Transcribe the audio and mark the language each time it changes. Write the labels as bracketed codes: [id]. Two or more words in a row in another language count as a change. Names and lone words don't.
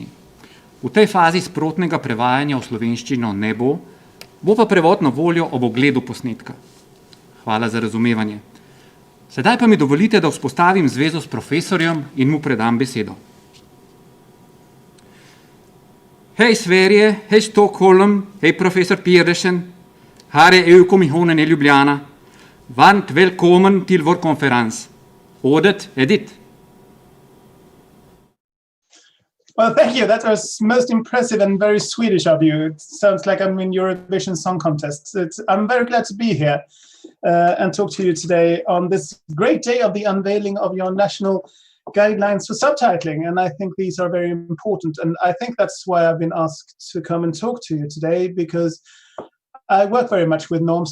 [sl] V tej fazi sprotnega prevajanja v slovenščino ne bo, bo pa prevod na voljo ob ogledu posnetka. Hvala za razumevanje. Sedaj pa mi dovolite, da vzpostavim zvezo s profesorjem in mu predam besedo. [sv] Hej Sverige, hej Stockholm, hej profesor Pedersen, här är EU-kommissionen i Ljubljana. Varmt välkommen till vår konferens. Ordet är ditt. [en] Well, thank you. That was most impressive and very Swedish of you. It sounds like I'm in Eurovision Song Contest. I'm very glad to be here and talk to you today on this great day of the unveiling of your national guidelines for subtitling. And I think these are very important. And I think that's why I've been asked to come and talk to you today, because I work very much with norms.